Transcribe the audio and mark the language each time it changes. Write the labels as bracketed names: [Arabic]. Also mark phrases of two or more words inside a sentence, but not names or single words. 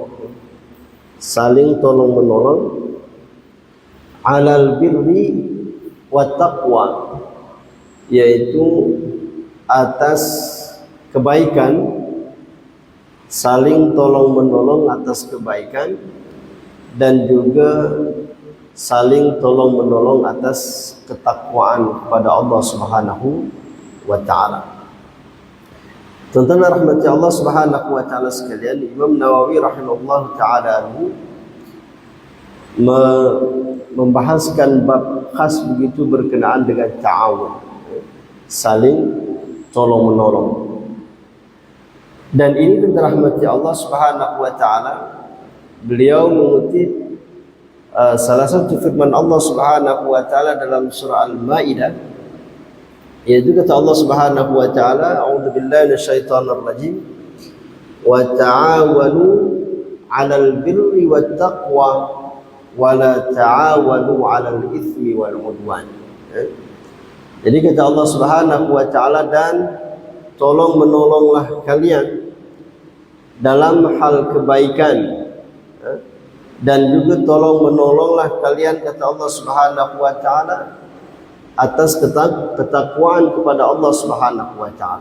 [Malay] Saling tolong menolong [Arabic] على البر والتقوى, [Malay] yaitu atas kebaikan, saling tolong menolong atas kebaikan, dan juga saling tolong menolong atas ketakwaan kepada Allah [Arabic] سبحانه وتعالى. [Malay] Tuan-tuan rahmati Allah [Arabic] سبحانه وتعالى [Malay] sekalian, Imam Nawawi [Arabic] رحمه الله تعالى [Malay] membahaskan bab khas begitu berkenaan dengan ta'awun, saling tolong menolong. Dan ini tuan-tuan rahmati Allah [Arabic] سبحانه وتعالى, [Malay] beliau mengutip salah satu firman Allah [Arabic] سبحانه وتعالى [Malay] dalam surah Al-Maidah, yaitu kata Allah [Arabic] سبحانه وتعالى, أعوذ بالله من الشيطان الرجيم، وتعاونوا على البر والتقوى ولا تعاونوا على الإثم والعدوان. [Malay] Jadi kata Allah [Arabic] سبحانه وتعالى, [Malay] dan tolong menolonglah kalian dalam hal kebaikan, dan juga tolong menolonglah kalian, kata Allah [Arabic] سبحانه وتعالى, [Malay] atas ketakwaan kepada Allah Subhanahu wa taala.